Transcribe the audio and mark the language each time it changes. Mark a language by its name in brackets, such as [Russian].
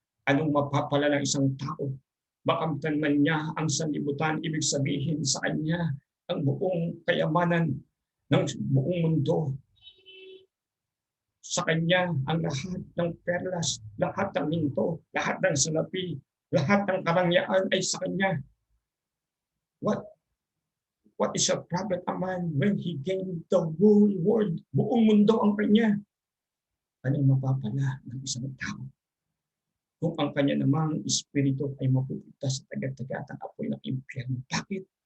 [Filipino] Anong mapapala ng isang tao? Makamtan man niya ang sanlibutan, ibig sabihin sa kanya ang buong kayamanan ng buong mundo. Sa kanya ang lahat ng perlas, lahat ng minto, lahat ng salapi, lahat ng karangyaan ay sa kanya. [English] What is a profit a man when he gained the whole world? [Filipino] Buong mundo ang kanya. Anong mapapala ng isang tao kung ang kanya namang espiritu ay mapupunta sa tagat-tagatang apoy ng impyerno? Bakit?